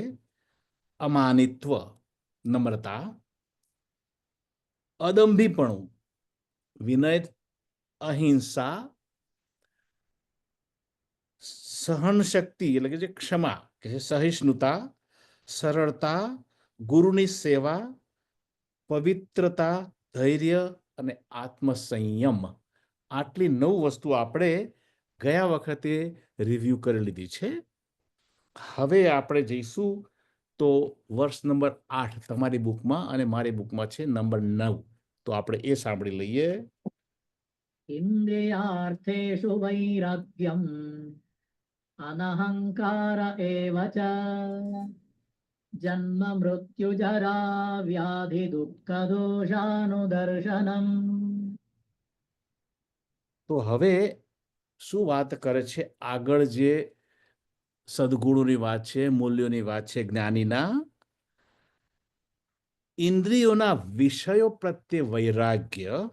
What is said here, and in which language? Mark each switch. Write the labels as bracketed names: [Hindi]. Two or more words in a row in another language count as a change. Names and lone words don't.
[Gujarati] અમાનિત્વ, નમ્રતા, અદંભીપણું, વિનય, અહિંસા, સહનશક્તિ એટલે કે જે ક્ષમા કે છે સહિષ્ણુતા, સરળતા, ગુરુની સેવા, પવિત્રતા, ધૈર્ય અને આત્મસંયમ. આટલી 9 વસ્તુ આપણે ગયા વખતે રિવ્યુ કરી લીધી છે. હવે આપણે જઈશું તો વર્ષ નંબર 8 તમારી બુકમાં અને મારી બુકમાં છે નંબર 9. તો આપણે એ સાંભળી લઈએ. [Sanskrit] इन्द्रियार्थेषु वैराग्यम् अनहङ्कार एव च जन्म मृत्युजरा व्याधि दुःखदोषानुदर्शनम्. [Gujarati] તો હવે શું વાત કરે છે આગળ? જે સદગુણોની વાત છે, મૂલ્યોની વાત છે જ્ઞાનીના, ઇન્દ્રિયોના વિષયો પ્રત્યે વૈરાગ્ય,